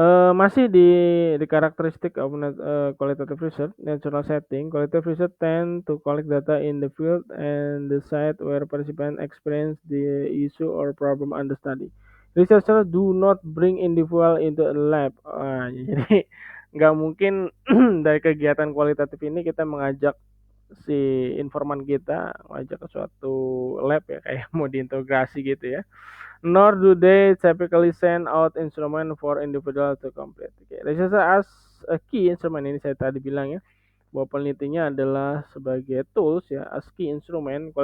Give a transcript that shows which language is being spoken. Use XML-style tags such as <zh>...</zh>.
<id>Masih di karakteristik</id> <en>of qualitative research, natural setting, qualitative research tend to collect data in the field and the site where participants experience the issue or problem under study. Researchers do not bring individual into a lab.</en> <id>Jadi nggak mungkin dari kegiatan kualitatif ini kita mengajak si informan kita ngajak ke suatu lab ya kayak mau diintegrasi gitu ya.</id> <en>Nor do they typically send out instrument for individual to complete. Okay. Research as a key instrument</en> <id>ini saya tadi bilang ya bahwa penelitinya adalah sebagai tools ya</id> <en>as key instrument.</en>